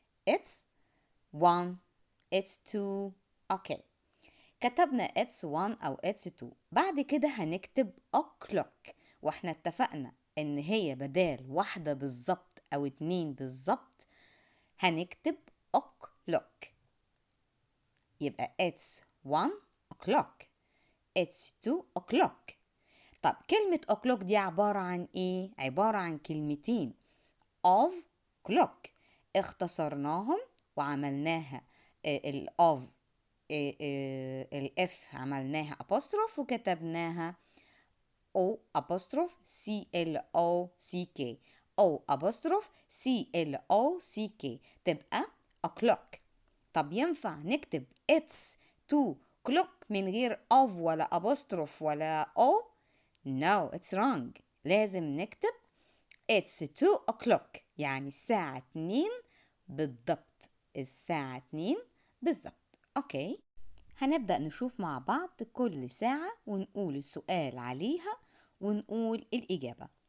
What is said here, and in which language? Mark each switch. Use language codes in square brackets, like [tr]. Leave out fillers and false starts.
[en] it's 1 it's 2. [ar] اوكي كتبنا [en] it's 1 [ar] او [en] it's 2. [ar] بعد كده هنكتب o'clock واحنا اتفقنا ان هي بدال واحدة بالظبط او 2 بالظبط هنكتب o'clock. [en] يبقى it's 1 o'clock it's 2 o'clock. [ar] طب كلمة o'clock دي عبارة عن ايه؟ عبارة عن كلمتين [en] of clock [ar] اختصرناهم وعملناها of الاف عملناها apostrophe وكتبناها [en] o apostrophe clock o apostrophe clock [ar] تبقى o'clock. طب ينفع نكتب [en] it's 2 clock [ar] من غير [en] of ولا apostrophe ولا o؟ no it's wrong. [ar] لازم نكتب [en] it's 2 o'clock [ar] يعني الساعة 2 بالضبط. الساعة 2 بالضبط. اوكي هنبدأ نشوف مع بعض كل ساعة ونقول السؤال عليها ونقول الإجابة.